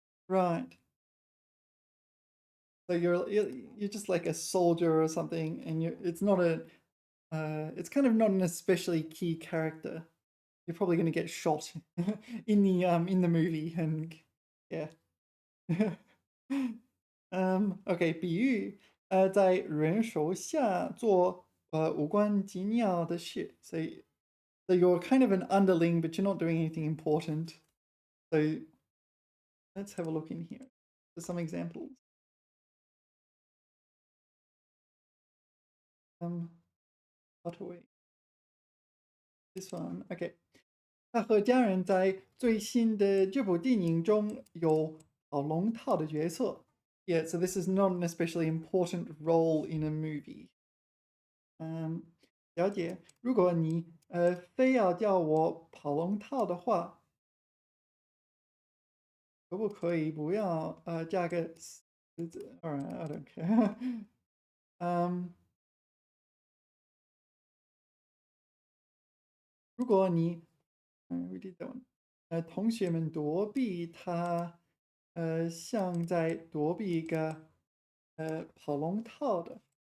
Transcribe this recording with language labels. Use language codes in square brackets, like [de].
[en] So you're just like a soldier or something, and it's not it's kind of not an especially key character. You're probably going to get shot in the movie, and yeah. [zh] Okay, 比喻在人手下做无关紧要的事. [en] So you're kind of an underling, but you're not doing anything important. So Let's have a look in here for some examples. Cut away. This one, okay. [zh] 他和家人在最新的这部电影中有跑龙套的角色。 [en] Yeah, so this is not an especially important role in a movie. [zh] 了解。如果你非要叫我跑龙套的话，可不可以不要加个死字？ [en] Alright, I don't care. [zh] 如果你 [en] we did that one. [zh] 同学们躲避他，像在躲避一个跑龙套的。